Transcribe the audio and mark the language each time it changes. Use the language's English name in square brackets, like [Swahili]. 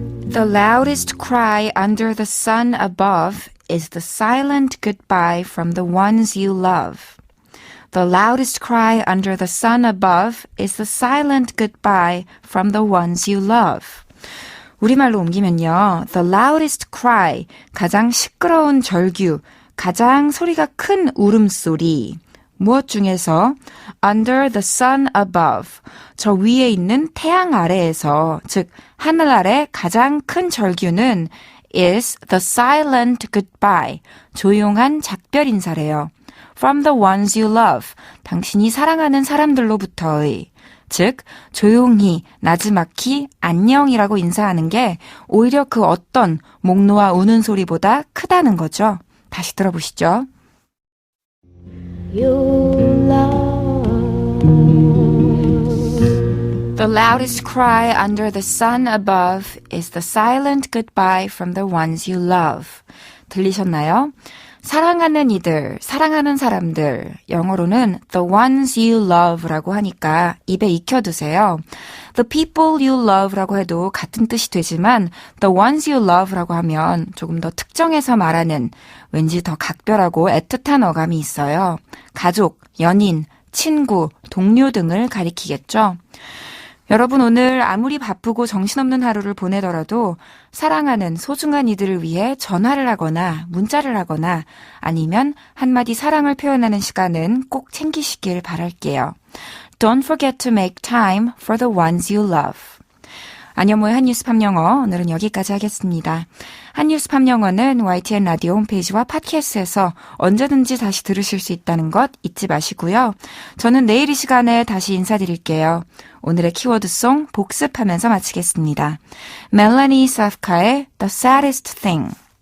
[English] The loudest cry under the sun above is the silent goodbye from the ones you love. The loudest cry under the sun above is the silent goodbye from the ones you love. [Korean] 우리말로 옮기면요. [English] The loudest cry, [Korean] 가장 시끄러운 절규, 가장 소리가 큰 울음소리. 무엇 중에서 [English] under the sun above, [Korean] 저 위에 있는 태양 아래에서, 즉 하늘 아래 가장 큰 절규는 [English] is the silent goodbye, [Korean] 조용한 작별 인사래요. [English] From the ones you love, [Korean] 당신이 사랑하는 사람들로부터의, 즉 조용히 나지막히 안녕이라고 인사하는 게 오히려 그 어떤 목 놓아 우는 소리보다 크다는 거죠. 다시 들어보시죠. [English] The loudest cry under the sun above is the silent goodbye from the ones you love. [Korean] 들리셨나요? 사랑하는 이들, 사랑하는 사람들, 영어로는 [English] the ones you love [Korean] 라고 하니까 입에 익혀두세요. [English] The people you love [Korean] 라고 해도 같은 뜻이 되지만 [English] the ones you love [Korean] 라고 하면 조금 더 특정해서 말하는 왠지 더 각별하고 애틋한 어감이 있어요. 가족, 연인, 친구, 동료 등을 가리키겠죠. 여러분 오늘 아무리 바쁘고 정신없는 하루를 보내더라도 사랑하는 소중한 이들을 위해 전화를 하거나 문자를 하거나 아니면 한마디 사랑을 표현하는 시간은 꼭 챙기시길 바랄게요. [English] Don't forget to make time for the ones you love. [Korean] 안현모의 한뉴스 팝영어 오늘은 여기까지 하겠습니다. 한뉴스 팝영어는 YTN 라디오 홈페이지와 팟캐스트에서 언제든지 다시 들으실 수 있다는 것 잊지 마시고요. 저는 내일 이 시간에 다시 인사드릴게요. 오늘의 키워드송 복습하면서 마치겠습니다. 멜라니 사프카의 The Saddest Thing.